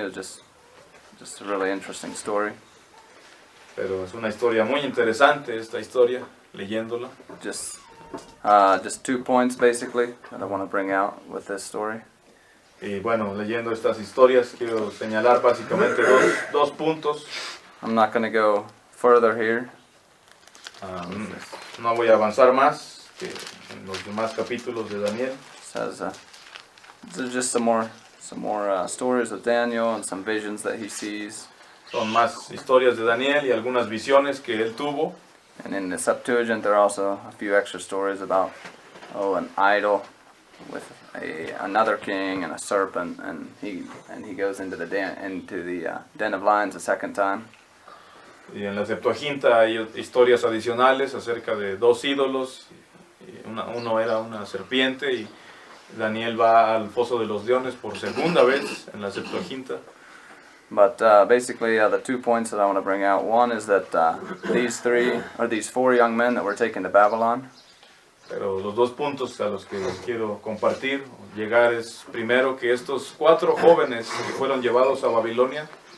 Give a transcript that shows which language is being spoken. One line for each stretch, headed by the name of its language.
English: It was just a really interesting story.
Spanish: Pero es una historia muy interesante esta historia, leyéndola.
English: Just 2 points basically that I want to bring out with this story.
Spanish: Y bueno, leyendo estas historias quiero señalar básicamente dos puntos.
English: I'm not going to go further here.
Spanish: No voy a avanzar más que en los demás capítulos de Daniel.
English: It says there's just some more stories of Daniel and some visions that he sees.
Spanish: Son más historias de Daniel y algunas visiones que él tuvo.
English: And in the Septuagint there are also a few extra stories about an idol with another king and a serpent, and he goes into the den of lions a second time.
Spanish: Y en la Septuaginta hay historias adicionales acerca de dos ídolos. Uno era una serpiente y Daniel va al foso de los leones por segunda vez en la Septuaginta.
English: But basically, the 2 points that I want to bring out. One is that these 4 young men that were taken to Babylon.
Spanish: Pero los 2 puntos a los que quiero compartir, llegar, es primero que estos 4 jóvenes que fueron llevados a Babilonia,